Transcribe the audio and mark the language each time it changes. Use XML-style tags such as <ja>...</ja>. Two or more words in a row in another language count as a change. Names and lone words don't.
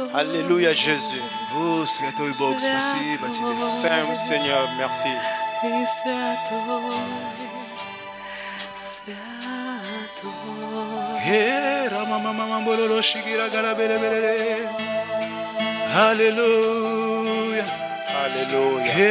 <fr>Alléluia Jésus.</fr> <ru>О, святой Бог, спасибо Тебе.</ru> <fr>Saint Seigneur, merci. Alléluia. Alléluia.</fr>